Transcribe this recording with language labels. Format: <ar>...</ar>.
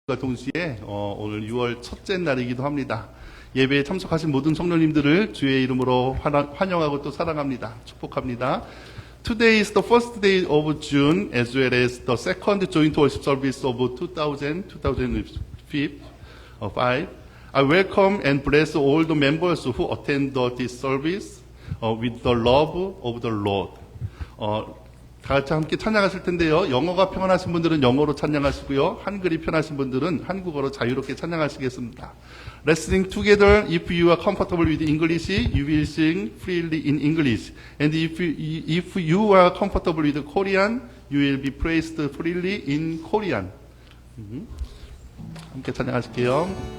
<ko>동시에 오늘 6월 첫째 날이기도 합니다. 예배에 참석하신 모든 성도님들을 주의 이름으로 환영하고 또 사랑합니다. 축복합니다.</ko> <en>Today is the first day of June as well as the second joint worship service of 2005. I welcome and bless all the members who attend this service with the love of the Lord.</en> <ko>다 같이 함께 찬양하실 텐데요. 영어가 편하신 분들은 영어로 찬양하시고요. 한글이 편하신 분들은 한국어로 자유롭게 찬양하시겠습니다.</ko> <en>Let's sing together. If you are comfortable with English, you will sing freely in English. And if you are comfortable with Korean, you will be praised freely in Korean.</en> <ko>함께 찬양하실게요.</ko>